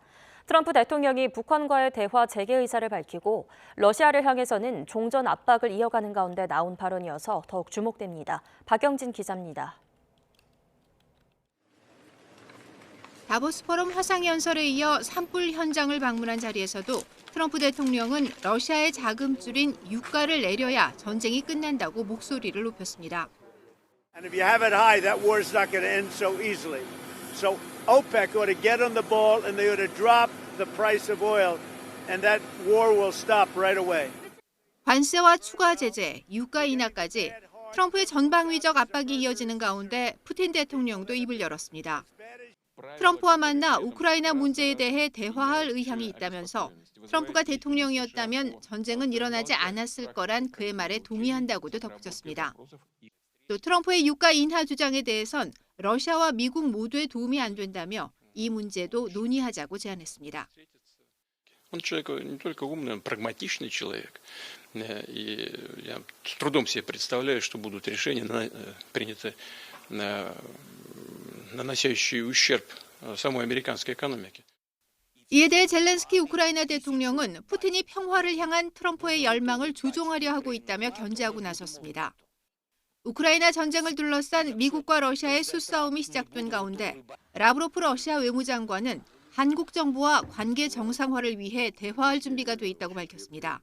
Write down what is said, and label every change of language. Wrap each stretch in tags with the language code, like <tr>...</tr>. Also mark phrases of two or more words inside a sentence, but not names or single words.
<ko>트럼프 대통령이 북한과의 대화 재개 의사를 밝히고 러시아를 향해서는 종전 압박을 이어가는 가운데 나온 발언이어서 더욱 주목됩니다. 박영진 기자입니다. 다보스 포럼 화상연설에 이어 산불 현장을 방문한 자리에서도 트럼프 대통령은 러시아의 자금줄인 유가를 내려야 전쟁이 끝난다고 목소리를 높였습니다.</ko> <en>And if you have it high, that war is not going to end so easily. So OPEC ought to get on the ball and they ought to drop the price of oil and that war will stop right away.</en> <ko>관세와 추가 제재, 유가 인하까지 트럼프의 전방위적 압박이 이어지는 가운데 푸틴 대통령도 입을 열었습니다. 트럼프와 만나 우크라이나 문제에 대해 대화할 의향이 있다면서 트럼프가 대통령이었다면 전쟁은 일어나지 않았을 거란 그의 말에 동의한다고도 덧붙였습니다. 또 트럼프의 유가 인하 주장에 대해선 러시아와 미국 모두에 도움이 안 된다며 이 문제도 논의하자고 제안했습니다.</ko> <ru>Он человек не только умный, он прагматичный человек. И я с трудом себе представляю, что будут решения приняты, наносящие ущерб самой американской экономике.</ru> <ko>이에 대해 젤렌스키 우크라이나 대통령은 푸틴이 평화를 향한 트럼프의 열망을 조종하려 하고 있다며 견제하고 나섰습니다. 우크라이나 전쟁을 둘러싼 미국과 러시아의 수싸움이 시작된 가운데 라브로프 러시아 외무장관은 한국 정부와 관계 정상화를 위해 대화할 준비가 돼 있다고 밝혔습니다.</ko>